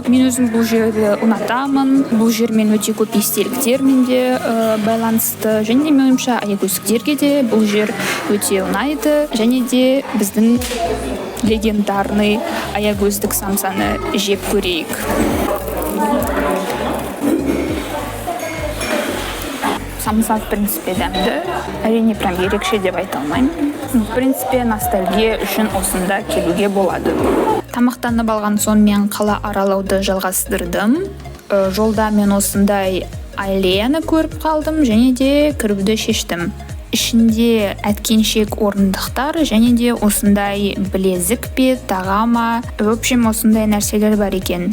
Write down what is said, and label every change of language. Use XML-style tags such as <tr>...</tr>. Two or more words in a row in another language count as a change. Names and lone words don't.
<kk>Мен өзім бұл жерді ұнатамын. Бұл жермен өте көп естеліктермен де байланысты. Және мен ойымша аягөздіктерге де бұл жер өте ұнайды. Және де біздің легендарный аягөздік самсаны жеп көрейік. Самса,</kk> <ru>в принципе,</ru> <kk>дәмді. Әрине прям ерекше деп айта алмаймын.</kk> <ru>В принципе,</ru> <kk>ностальгия үшін осында келуге болады. Тамақтанып алған соң мен қала аралауды жалғастырдым. Жолда мен осындай аллеяны көріп қалдым және де кіруді шештім. Ішінде әткеншек орындықтар және де осындай білезік пе, тағама,</kk> <ru>в общем</ru> <kk>осындай нәрселер бар екен.</kk>